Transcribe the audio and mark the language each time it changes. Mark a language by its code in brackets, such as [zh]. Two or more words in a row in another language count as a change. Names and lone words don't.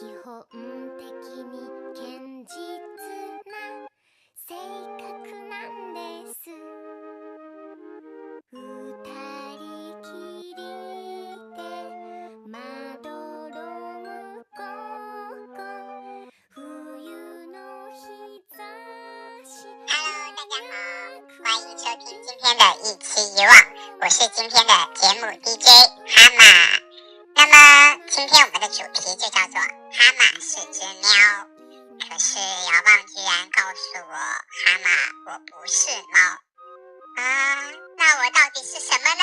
[ja] 基本的に堅実な性格なんです。二人きりで窓の向こう冬の日差し。 [zh] Hello， 大家好，欢迎收听今天的一期一望，我是今天的节目 DJ 哈马。那么今天我们的主题就叫做哈马是只喵。可是遥望居然告诉我，哈马，我不是猫啊，那我到底是什么呢？